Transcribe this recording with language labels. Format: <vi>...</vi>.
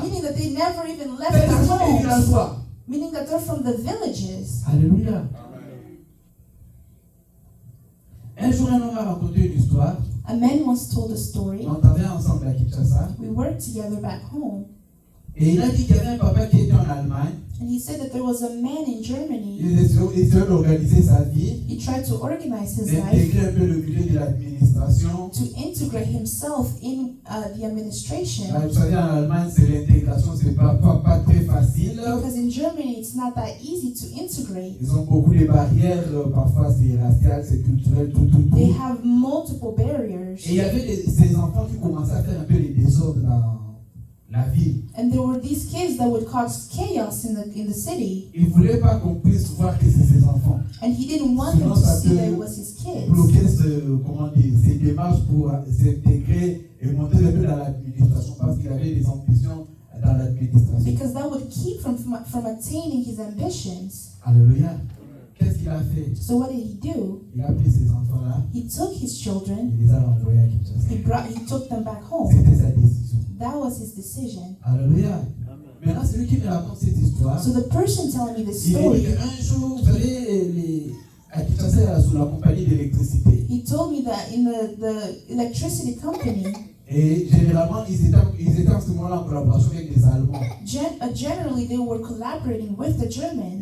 <en>meaning that they never even left</en> <fr>C'est</fr> <en>their</en> <fr>ce sont des</fr> <en>homes.</en> <fr>villageois.</fr> <en>Meaning that they're from the villages.</en> <fr>Alléluia. Un jour, un homme a raconté une histoire.</fr> <en>A man once told a story.</en> <fr>On travaillait ensemble à Kinshasa.</fr> <en>We worked together back home.</en> <fr>Et il a dit qu'il y avait un papa qui était en Allemagne.</fr> <en>And he said that there was a man in Germany.</en> <fr>Il essayait d'organiser sa vie,</fr> <en>He tried to organize his life</en> <fr>d'intégrer un peu le milieu de l'administration.</fr> <en>to integrate himself in the administration.</en> <fr>Là, vous savez, en Allemagne, c'est l'intégration, c'est pas très facile.</fr> <en>Because in Germany, it's not that easy to integrate.</en> <fr>Ils ont beaucoup de barrières, parfois c'est racial, c'est culturel, tout.</fr> <en>They have multiple barriers.</en> <fr>Et il y avait ces enfants qui commençaient à faire un peu les désordres dans la ville.</fr> <en>And there were these kids that would cause chaos in the city.</en> <fr>Il ne voulait pas qu'on puisse voir que c'est ses enfants.</fr> <en>And he didn't want them to see that it was his kids.</en> <fr>Bloquer ces démarches pour s'intégrer et monter un peu dans l'administration parce qu'il avait des ambitions dans l'administration.</fr> <en>Because that would keep from attaining his ambitions.</en> <fr>Alléluia. Qu'est-ce qu'il a fait?</fr> <en>So what did he do?</en> <fr>Il a pris ces enfants-là,</fr> <en>He took his children,</en> <fr>il les a renvoyés à Kinshasa.</fr> <en>he took them back home.</en> <fr>C'était sa décision.</fr> <en>That was his decision.</en> <fr>Alléluia. Maintenant, celui qui me raconte cette histoire,</fr> <en>So the person telling me this</en> <fr>il dit</fr> <en>story,</en> <fr>qu'un jour, vous savez, à Kinshasa, il y a sous la compagnie d'électricité.</fr> <en>he told me that in the electricity company,</en> <fr>Et généralement, ils étaient en ce moment-là en collaboration avec des Allemands.</fr> <en>generally they were collaborating with the Germans.</en>